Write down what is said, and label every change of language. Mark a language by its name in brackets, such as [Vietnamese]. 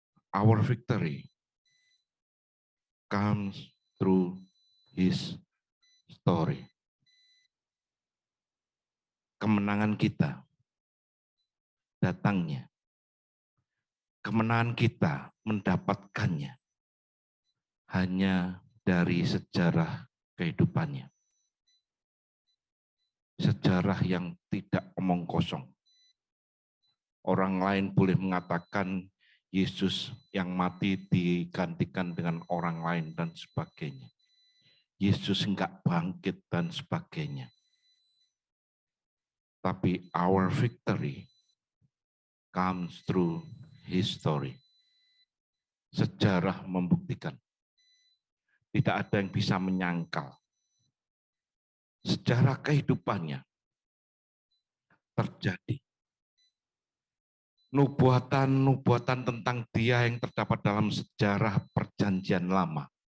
[English] Our victory comes through His story. [Indonesian] Kemenangan kita datangnya. Kemenangan kita mendapatkannya hanya dari sejarah kehidupannya. Sejarah yang tidak omong kosong. Orang lain boleh mengatakan Yesus yang mati digantikan dengan orang lain dan sebagainya. Yesus enggak bangkit dan sebagainya. Tapi [English] our victory comes through His story. [Indonesian] Sejarah membuktikan. Tidak ada yang bisa menyangkal. Sejarah kehidupannya terjadi. Nubuatan-nubuatan tentang Dia yang terdapat dalam sejarah perjanjian lama.